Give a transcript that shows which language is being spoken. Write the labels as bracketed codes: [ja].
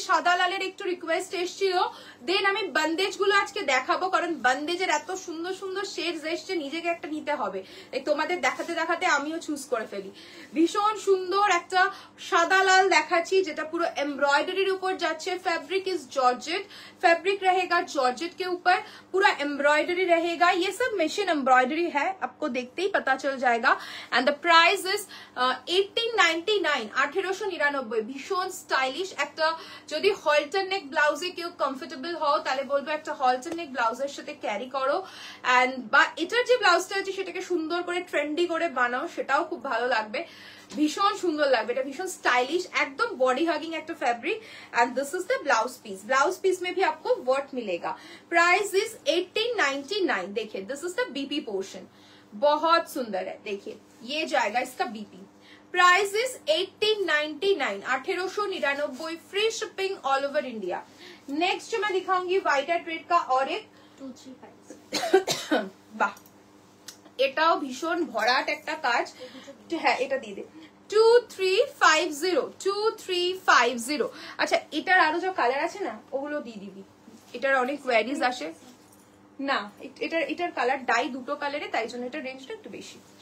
[bn] সাদা লালের একটু রিকোয়েস্ট এসেছিল, দেন আমি বন্দেজ গুলো আজকে দেখাবো, কারণ বন্দেজের এত সুন্দর সুন্দর শেডস এসছে, নিজেকে একটা নিতে হবে, তোমাদের দেখাতে দেখাতে আমিও চুজ করে ফেলি। ভীষণ সুন্দর একটা সাদা লাল দেখাচ্ছি যেটা পুরো एम्ब्रॉयडरीर ऊपर जाच्छे। [en] fabric is georgette, [hi] फैब्रिक रहेगा जॉर्जेट के ऊपर, पूरा एम्ब्रॉयडरी रहेगा। ये सब मशीन एम्ब्रॉयडरी है, आपको देखते ही पता चल जाएगा। [en] And the price is 1899, 1899। [bn] ভীষণ স্টাইলিশ একটা, যদি হলটার নেক ব্লাউজে কেউ কমফোর্টেবল হও তাহলে বলবো একটা হলটার নেক ব্লাউজের সাথে ক্যারি করো, এন্ড বা এটার যে ব্লাউজটা আছে সেটাকে সুন্দর করে ট্রেন্ডি করে বানাও, সেটাও খুব ভালো লাগবে, ভীষণ সুন্দর লাগবে। এটা ভীষণ স্টাইলিশ, একদম বডি হাগিং একটা ফैब्रिक। [en] and this is the blouse piece, [hi] blouse piece में भी आपको वर्क मिलेगा। Price is 1899। देखिए [en] this is the BP portion, [hi] बहुत सुंदर है, देखिए ये जाएगा इसका BP. [en] Price is 1899, 1899, free shipping all over India. [hi] Next जो मैं दिखाऊंगी व्हाइट एट रेड का और एक 235। [bn] वाह, এটাও ভীষণ ভরাট একটা কাজ, হ্যাঁ এটা দিয়ে দে। 2350, 2350। আচ্ছা এটার আরো যে কালার আছে না ওগুলো দিয়ে দিবি, এটার অনেক কোয়ারিজ আসে না, এটার কালার ডাই দুটো কালারে, তাই জন্য এটা রেঞ্জটা একটু বেশি।